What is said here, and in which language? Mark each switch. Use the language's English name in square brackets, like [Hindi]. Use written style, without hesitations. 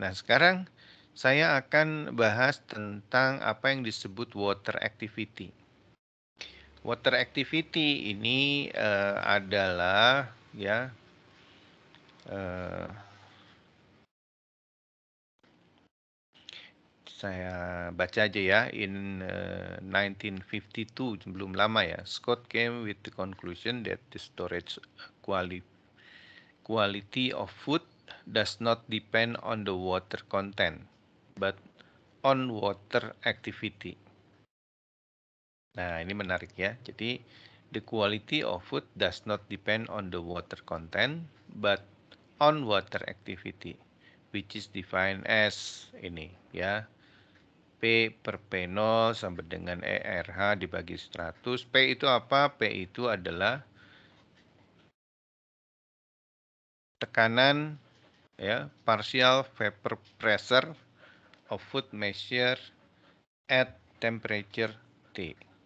[Indonesian] Nah, sekarang saya akan bahas tentang apa yang disebut water activity. Water activity ini adalah ya saya baca aja ya. [English] In 1952, [Indonesian] belum lama ya, [English] Scott came with the conclusion that the storage quality of food does not depend on the water content, but on water activity. [Indonesian] Nah, ini menarik ya. [English] Jadi, the quality of food does not depend on the water content, but on water activity, which is defined as [Indonesian] ini ya. P per P0 sama dengan ERH dibagi 100. P itu apa? P itu adalah tekanan ya, [English] partial vapor pressure of food measure at temperature T.